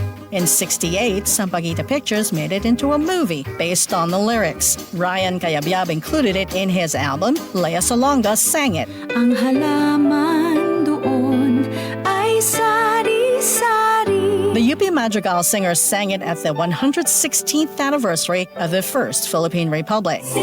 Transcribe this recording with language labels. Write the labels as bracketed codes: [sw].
[en] In 1968, Sampaguita Pictures made it into a movie based on the lyrics. Ryan Cayabyab included it in his album. Lea Salonga sang it. [tl] Ang halaman doon ay sari-sari. [en] The UP Madrigal singers sang it at the 116th anniversary of the First Philippine Republic.